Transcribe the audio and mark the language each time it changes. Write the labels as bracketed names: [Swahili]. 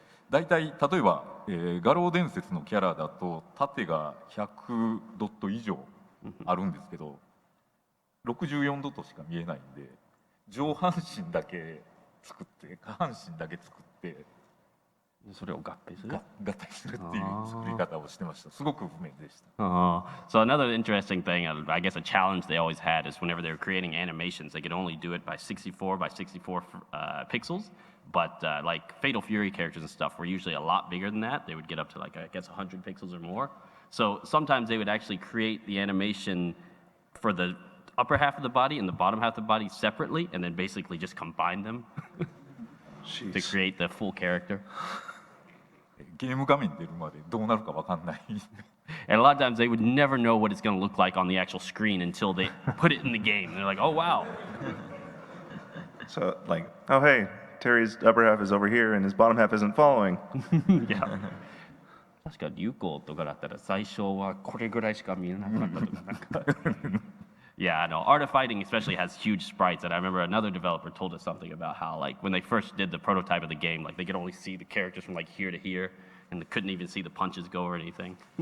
[Japanese] 大体例えば、画廊伝説のキャラだと縦が100ドット以上あるんですけど、64ドットしか見えないんで、上半身だけ作って下半身だけ作ってそれを合併する。合体するっていう作り方をしてました。すごく不便でした。 [English] So another interesting thing, I guess a challenge they always had is whenever they were creating animations, they could only do it by 64 by 64 pixels. But like Fatal Fury characters and stuff were usually a lot bigger than that. They would get up to like, I guess, 100 pixels or more. So sometimes they would actually create the animation for the upper half of the body and the bottom half of the body separately, and then basically just combine them to create the full character. [Japanese] ゲーム画面に出るまでどうなるか分かんない。 [English] And a lot of times they would never know what it's going to look like on the actual screen until they put it in the game. And they're like, oh, wow. So, like, oh, hey, Terry's upper half is over here and his bottom half isn't following. Yeah. [Japanese] 確か流行とかだったら最初はこれぐらいしか見えなかったとかなんか。 [English] Yeah, no, Art of Fighting especially has huge sprites, and I remember another developer told us something about how, like, when they first did the prototype of the game, like, they could only see the characters from, like, here to here, and they couldn't even see the punches go or anything.